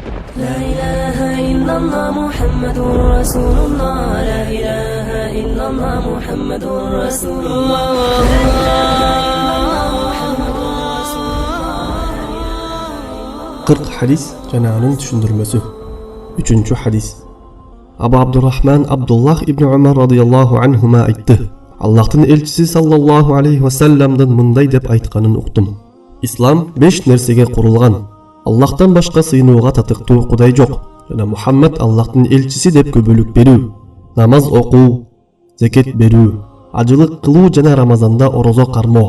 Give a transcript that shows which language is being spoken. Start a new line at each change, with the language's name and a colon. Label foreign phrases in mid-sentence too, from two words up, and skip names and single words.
Arabic: لا إله إلا الله محمد رسول الله لا إله إلا الله محمد رسول الله
Kyrgyz: Кырк Хадис Түшүндүрмөсү. 3-чү хадис. Абу Абдуррахман Абдуллах ибн Умар
Arabic: رضي الله عنهما
Kyrgyz: айтты. Аллахтын элчиси
Arabic: صلى الله عليه وسلم
Kyrgyz: мындай деп айтканын уктум. Ислам 5 нерсеге курулган. Аллахтан башка сыйынууга татыктуу Кудай жок. Жана Мухаммад Аллахтын элчиси деп көбөлүк берүү, намаз окуу, закет берүү, ажылык кылуу жана Рамазанда орозо кармоо.